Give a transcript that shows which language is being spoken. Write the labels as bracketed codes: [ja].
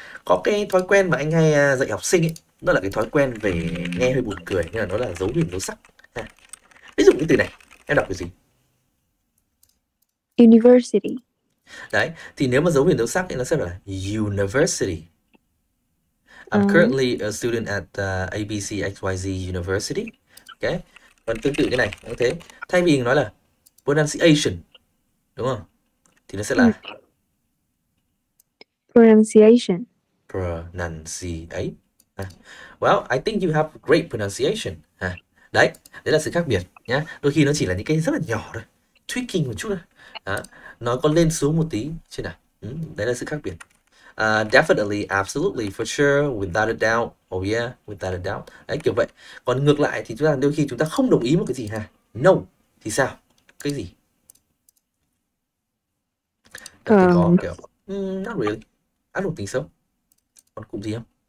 [vi] Có cái thói quen mà anh hay dạy học sinh ấy, đó là cái thói quen về nghe hơi buồn cười, nhưng mà nó là dấu huyền dấu sắc. Ví dụ cái từ này, em đọc cái gì? [en] University, [vi] Đấy, thì nếu mà dấu huyền dấu sắc thì nó sẽ là university. [en] I'm uh, currently a student at ABCXYZ University. Okay. [vi] Còn tương tự cái này cũng thế. Thay vì nói là pronunciation, đúng không? Thì nó sẽ là [en] pronunciation, pronunciation. Well, I think you have great pronunciation. [vi] Đấy, đấy là sự khác biệt nhá. Đôi khi nó chỉ là những cái rất là nhỏ thôi, tweaking một chút thôi. Đó. Nó có lên xuống một tí chứ nào. Đấy là sự khác biệt. [en] Definitely, absolutely, for sure, without a doubt, oh yeah, without a doubt. [vi] Đấy, kiểu vậy. Còn ngược lại thì chúng ta đôi khi chúng ta không đồng ý một cái gì ha. No thì sao? Cái gì? Em thì có um, [en] kiểu not really. I don't think so. [vi] Còn cụm gì không?